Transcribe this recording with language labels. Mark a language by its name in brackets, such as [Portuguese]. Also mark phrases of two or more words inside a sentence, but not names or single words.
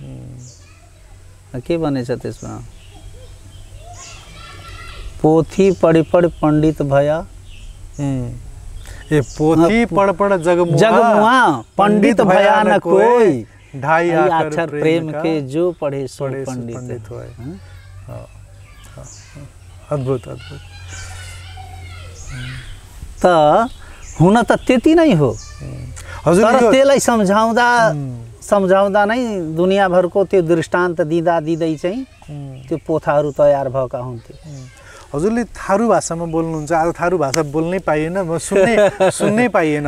[Nepali] के भनेछ त्यसमा? [Hindi] पोथी पढी पण्डित भया, पोथी पढ जगमुआ पण्डित भया न कोई, ढाई अक्षर प्रेम के जो पढे सो पण्डित [Nepali] होय। अद्भुत अद्भुत। त हुन त त्यति नै हो, तर त्यसलाई सम्झाउँदा नै दुनियाँभरको त्यो दृष्टान्त दिँदै चाहिँ त्यो पोथाहरू तयार भएका हुन्थे। हजुरले थारू भाषामा बोल्नुहुन्छ, आज थारू भाषा बोल्नै पाइएन, म सुन्नै पाइएन।